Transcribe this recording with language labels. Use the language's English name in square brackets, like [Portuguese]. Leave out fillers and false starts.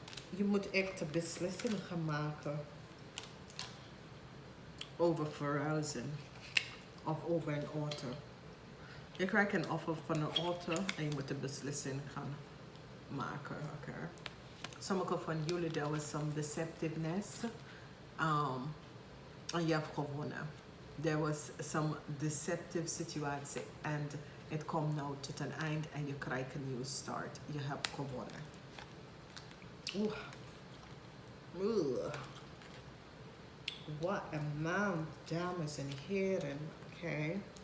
[Dutch] Je moet echt beslissingen gaan maken over verhuizen of over een auto. Je krijgt een offer van een auto en je moet een beslissing gaan maken. Okay. Sommige van jullie, [English] there was some deceptiveness. [Dutch] En je hebt gewonnen. [English] There was some deceptive [Dutch] situatie en het komt nou tot een eind en je krijgt een nieuwe start. Je hebt gewonnen. Oeh. Oeh. Wat een maand, dames en heren. Oké.